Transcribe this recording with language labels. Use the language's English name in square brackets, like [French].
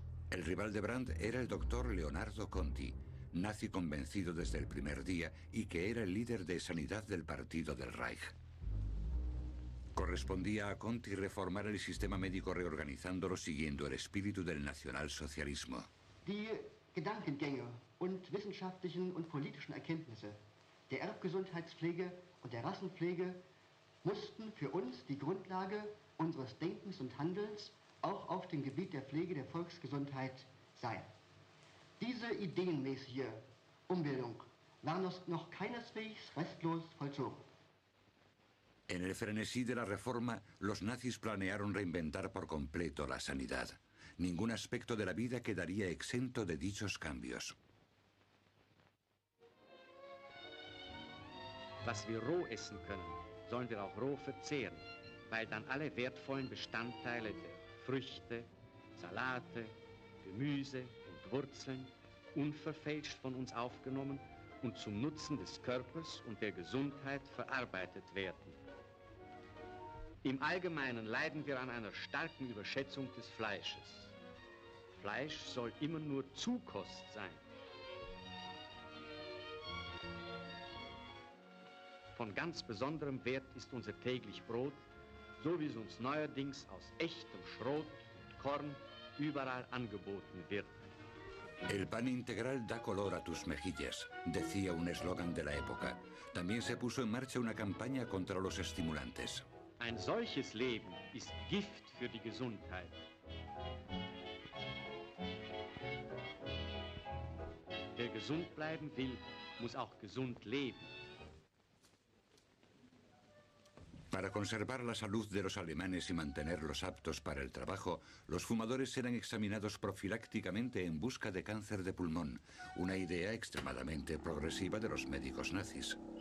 [Spanish] El rival de Brandt era el doctor Leonardo Conti, nazi convencido desde el primer día y que era el líder de sanidad del partido del Reich. Correspondía a Conti reformar el sistema médico reorganizándolo siguiendo el espíritu del nacionalsocialismo. [German] Die Gedankengänge und wissenschaftlichen und politischen Erkenntnisse der Erbgesundheitspflege und der Rassenpflege mussten für uns die Grundlage unseres Denkens und Handelns auch auf dem Gebiet der Pflege der Volksgesundheit sein. Diese ideenmäßige Umbildung war noch keineswegs restlos vollzogen. [Spanish] En el frenesí de la reforma, los nazis planearon reinventar por completo la sanidad. Ningún aspecto de la vida quedaría exento de dichos cambios. [German] Was wir roh essen können, sollen wir auch roh verzehren, weil dann alle wertvollen Bestandteile der Früchte, Salate, Gemüse und Wurzeln unverfälscht von uns aufgenommen und zum Nutzen des Körpers und der Gesundheit verarbeitet werden. Im Allgemeinen leiden wir an einer starken Überschätzung des Fleisches. Fleisch soll immer nur Zukost sein. Von ganz besonderem Wert ist unser täglich Brot, so wie es uns neuerdings aus echtem Schrot und Korn überall angeboten wird. [Spanish] El pan integral da color a tus mejillas, decía un eslogan de la época. También se puso en marcha una campaña contra los estimulantes. [German] Ein solches Leben ist Gift für die Gesundheit. Wer gesund bleiben will, muss auch gesund leben. [Spanish] Para conservar la salud de los alemanes y mantenerlos aptos para el trabajo, los fumadores eran examinados profilácticamente en busca de cáncer de pulmón, una idea extremadamente progresiva de los médicos nazis.